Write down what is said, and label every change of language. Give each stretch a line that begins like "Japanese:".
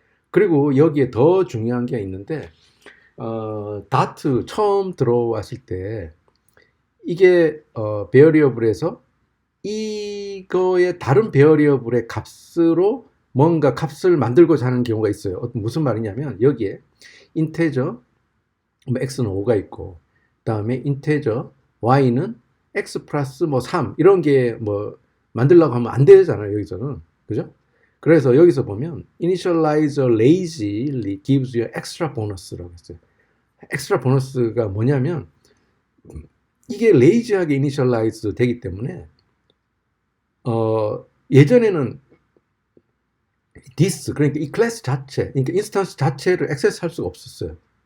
Korean: 그리고 여기에 더 중요한 게 있는데, 다트 처음 들어왔을 때 이게 베어리어블에서 이거의 다른 베어리어블의 값으로 뭔가 값을 만들고자 하는 경우가 있어요. 무슨 말이냐면 여기에 인테저 뭐 x는 5가 있고, 그다음에 인테저 y는 x 플러스 뭐 3 이런 게 뭐 만들려고 하면 안 되잖아요, 여기서는. 그죠? 그래서 여기서 보면
English: initializer lazily gives you extra bonus라고
Korean: 했어요. 엑스트라 보너스가 뭐냐면 이게 lazy하게 initialize 되기 때문에 예전에는 this, 그러니까 이 클래스 자체, 그러니까 인스턴스 자체를 액세스할 수가 없었어요.